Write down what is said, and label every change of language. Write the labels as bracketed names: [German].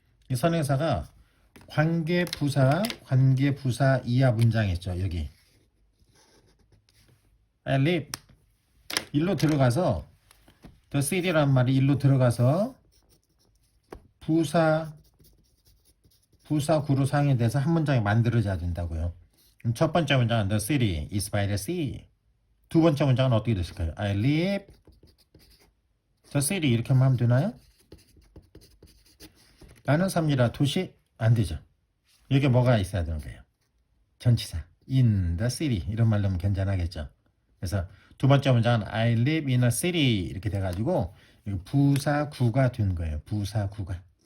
[Korean] 이 선행사가 관계부사 이하 문장이죠. 여기 I live 일로 들어가서 the city란 말이 일로 들어가서 부사구로 사용이 돼서 한 문장이 만들어져야 된다고요. [English] 그럼 첫 번째 문장은 the city is by the sea. [Korean] 두 번째 문장은 어떻게 됐을까요? [English] I live the city 이렇게 하면 되나요? [Korean] 나는 삽니다. 도시 안 되죠. 여기 뭐가 있어야 되는 거예요? 전치사 in the city 이런 말로 하면 괜찮하겠죠. 그래서 두 번째 문장은 I live in a city 이렇게 돼가지고 부사구가 된 거예요. 부사구가.